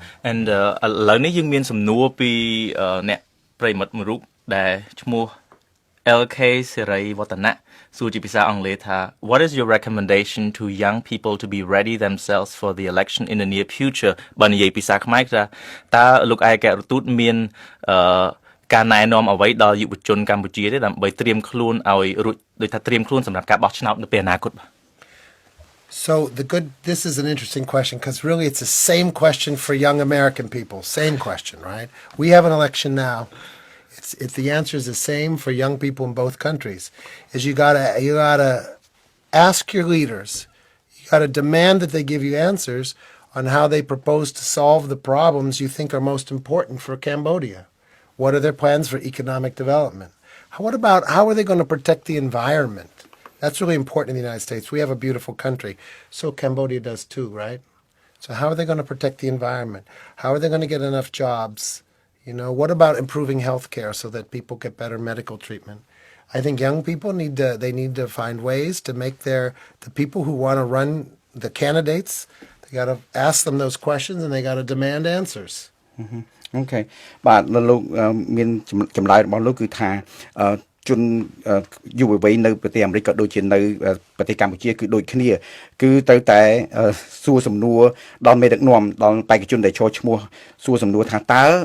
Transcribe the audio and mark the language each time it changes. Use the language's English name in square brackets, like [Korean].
[Khmer] and ឥឡូវនេះយើងមានសំណួរពីអ្នកប្រិមិត្តមួយរូបដែលឈ្មោះ LK សេរីវឌ្ឍនៈសួរជាភាសាអង់គ្លេសថា [English] What is your recommendation to young people to be ready themselves for the election in the near future [Khmer] បើនិយាយភាសាខ្មែរថាតើលោកឯកអគ្គរដ្ឋទូតមានការណែនាំអ្វីដល់យុវជនកម្ពុជាទេដើម្បីត្រៀមខ្លួនឲ្យរួចដូចថាត្រៀមខ្លួនសម្រាប់ការបោះឆ្នោតនៅពេលអនាគតបាទ [English] So this is an interesting question because really it's the same question for young American people. Same question, right? We have an election now. It's the answer is the same for young people in both countries. Is you gotta ask your leaders. You gotta demand that they give you answers on how they propose to solve the problems you think are most important for Cambodia. What are their plans for economic development? How are they going to protect the environment? That's really important in the United States. We have a beautiful country. So Cambodia does too, right? So how are they going to protect the environment? How are they going to get enough jobs? What about improving healthcare so that people get better medical treatment? I think young people need to find ways to make the people who want to run the candidates, they got to ask them those questions and they got to demand answers. Okay. [Khmer] បាទលោកមានចម្លើយរបស់លោកគឺថាជនយុវវ័យនៅប្រទេសអាមេរិកក៏ដូចជានៅប្រទេសកម្ពុជាគឺដូចគ្នាគឺត្រូវតែសួរសំណួរដល់មេដឹកនាំដល់បេក្ខជនដែលចូលឈ្មោះសួរសំណួរថាតើ